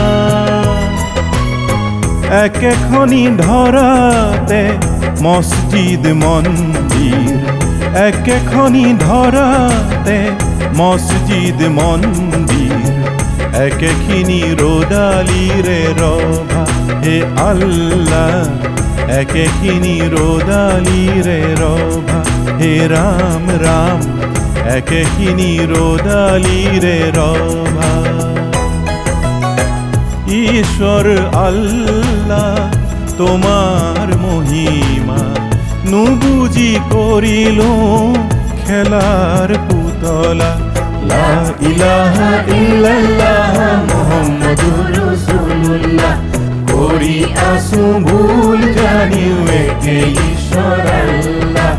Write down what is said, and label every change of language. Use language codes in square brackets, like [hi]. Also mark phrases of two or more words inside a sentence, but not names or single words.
[as] একেখনি ধৰাতে মছজিদ মন্দিৰ একেখনি ধৰাতে মছজিদ মন্দিৰ একেখিনি ৰ'দালিৰে ৰভা হে আল্লাহ একেখিনি ৰ'দালিৰে ৰভা হে ৰাম ৰাম একেখিনি ৰ'দালিৰে ৰভা। [bn] ঈশ্বর আল্লাহ তোমার মহিমা নুবুজি করিল খেলার পুতলা। [ar] لا إله إلا الله محمد رسول الله [bn] করি আসু ভুল জানিও একে ঈশ্বর আল্লাহ।